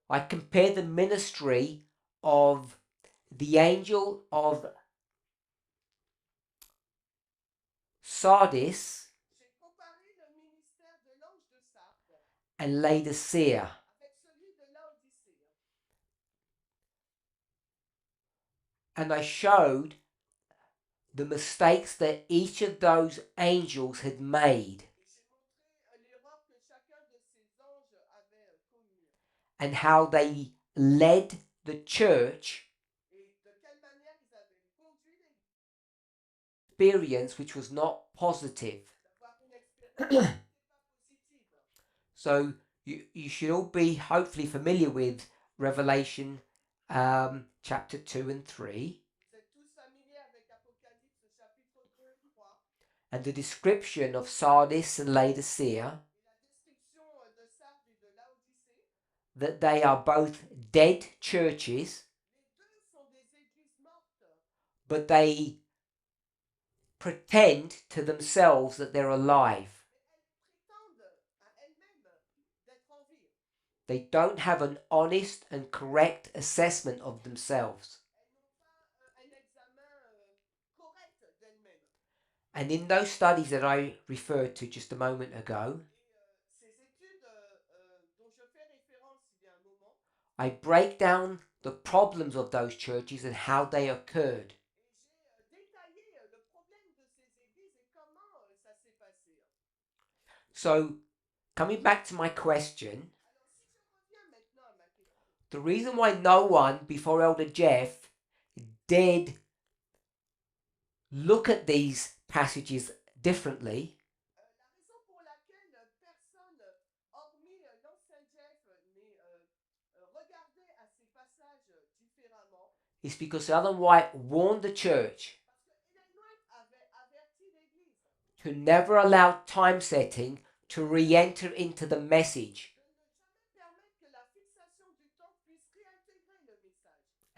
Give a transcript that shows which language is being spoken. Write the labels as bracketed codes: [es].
[en] I compared the ministry of the angel of Sardis [fr] j'ai comparé le ministère de l'ange de Sardes [en] and Laodicea. [fr] avec celui de Laodicée. [en] And I showed the mistakes that each of those angels had made [fr] Et j'ai montré l'erreur que chacun de ces anges avait commis [en] and how they led the church [fr] et de quelle manière ils avaient conduit les [en] experience which was not positive. [fr] d'avoir une expérience qui n'était pas positive. [en] So you should all be hopefully familiar with Revelation chapter 2 and 3 [fr] Vous êtes tous familiers avec Apocalypse chapitre 2 et 3 [en] and the description of Sardis and Laodicea, [fr] et la description de Sardes et de Laodicée. [en] that they are both dead churches, [fr] Les deux sont des églises mortes, [en] but they pretend to themselves that they're alive. [fr] mais elles prétendent à elles-mêmes d'être en vie. [en] They don't have an honest and correct assessment of themselves. [fr] Elles n'ont pas un examen correct d'elles-mêmes. [en] And in those studies that I referred to just a moment ago, [fr] Et ces études dont je fais référence il y a un moment, [en] I break down the problems of those churches and how they occurred. [fr] et j'ai détaillé le problème de ces églises et comment ça s'est passé. [en] So, coming back to my question, [fr] Alors si je reviens maintenant à ma question, [en] the reason why no one before Elder Jeff did look at these passages differently [fr] la raison pour laquelle personne, hormis l'ancien Jeff, n'est regardé à ces passages différemment, [en] is because Ellen White warned the church [fr] parce que Ellen White avait averti l'Église [en] to never allow time setting to re-enter into the message. [fr] de ne jamais permettre que la fixation du temps puisse réintégrer le message.